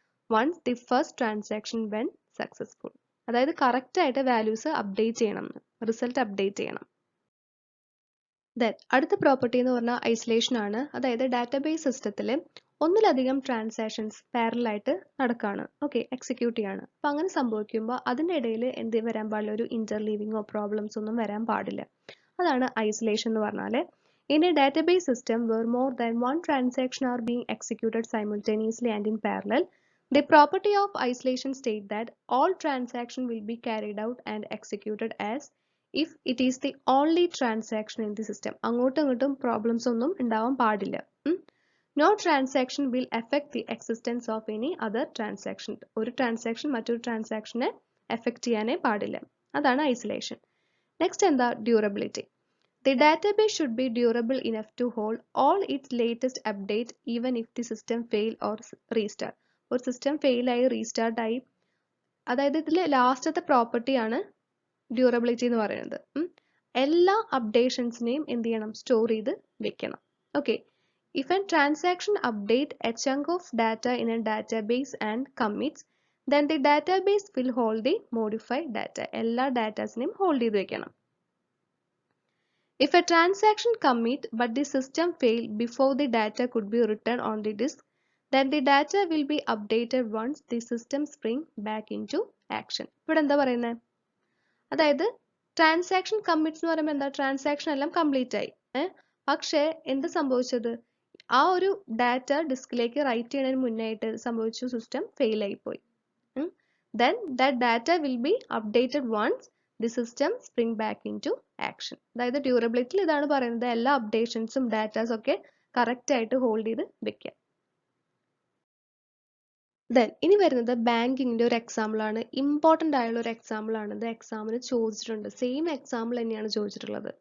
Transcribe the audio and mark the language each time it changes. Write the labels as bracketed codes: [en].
[en] Once the first transaction went successful. [ml] അതായത് correct ആയിട്ട് values update ചെയ്യണം, റിസൾട്ട് അപ്ഡേറ്റ് ചെയ്യണം. ദെൻ അടുത്ത പ്രോപ്പർട്ടി എന്ന് പറഞ്ഞാൽ ഐസൊലേഷൻ ആണ്. അതായത് ഡാറ്റാബേസ് സിസ്റ്റത്തിൽ ഒന്നിലധികം ട്രാൻസാക്ഷൻസ് പാരലായിട്ട് നടക്കുകയാണ്, ഓക്കെ, എക്സിക്യൂട്ട് ചെയ്യാണ്. അപ്പം അങ്ങനെ സംഭവിക്കുമ്പോൾ അതിൻ്റെ ഇടയിൽ എന്ത് വരാൻ പാടില്ല? ഒരു ഇന്റർലീവിങ്ങോ പ്രോബ്ലംസ് ഒന്നും വരാൻ പാടില്ല. അതാണ് ഐസൊലേഷൻ എന്ന് പറഞ്ഞാൽ. [en] In a database system where more than one transaction are being executed simultaneously and in parallel, the property of isolation states that all transactions will be carried out and executed as if it is the only transaction in the system. [ml] അങ്ങോട്ടും ഇങ്ങോട്ടും problems ഒന്നും ഉണ്ടാവാൻ പാടില്ല. [en] No transaction will affect the existence of any other transaction. [ml] ഒരു transaction മറ്റൊരു ട്രാൻസാക്ഷനെ effect ചെയ്യാനേ പാടില്ല. അതാണ് ഐസൊലേഷൻ. നെക്സ്റ്റ് എന്താ? Durability. [en] The database should be durable enough to hold all its latest updates even if the system fail or restart. [ml] ഒരു system fail ആയി restart ആയി, അതായത് ഇതിൽ ലാസ്റ്റത്തെ പ്രോപ്പർട്ടി ആണ് ഡ്യൂറബിലിറ്റി എന്ന് പറയുന്നത്. എല്ലാ അപ്ഡേഷൻസിനെയും എന്ത് ചെയ്യണം, സ്റ്റോർ ചെയ്ത് വെക്കണം. [en] Okay, if an transaction update a chunk of data in a database and commits, then the database will hold the modified data. [ml] എല്ലാ ഡാറ്റാസിനെയും ഹോൾഡ് ചെയ്ത് വെക്കണം. [en] If a transaction commit but the system failed before the data could be written on the disk, then the data will be updated once the system spring back into action. [ml] ഇവിടെ എന്താ പറയുന്നത്, അതായത് transaction commits എന്ന് പറയുമ്പോൾ എന്താ, transaction എല്ലാം complete ആയി, പക്ഷേ എന്ത് സംഭവിച്ചത്, ആ ഒരു ഡാറ്റ ഡിസ്കിലേക്ക് റൈറ്റ് ചെയ്യുന്നതിന് മുന്നായിട്ട് സംഭവിച്ചു, സിസ്റ്റം ഫെയിൽ ആയിപ്പോയി. [en] Then that data will be updated once the system spring back into action. [ml] അതായത് ഡ്യൂറബിലിറ്റിയിൽ ഇതാണ് പറയുന്നത്, എല്ലാ അപ്ഡേഷൻസും ഡാറ്റാസും ഒക്കെ കറക്റ്റ് ആയിട്ട് ഹോൾഡ് ചെയ്ത് വെക്കുക. ദെൻ ഇനി വരുന്നത് ബാങ്കിങ്ങിന്റെ ഒരു എക്സാമ്പിൾ ആണ്, ഇമ്പോർട്ടൻ്റ് ആയുള്ള ഒരു എക്സാമ്പിൾ ആണ്. ഇത് എക്സാമിന് ചോദിച്ചിട്ടുണ്ട്, സെയിം എക്സാമ്പിൾ തന്നെയാണ് ചോദിച്ചിട്ടുള്ളത്.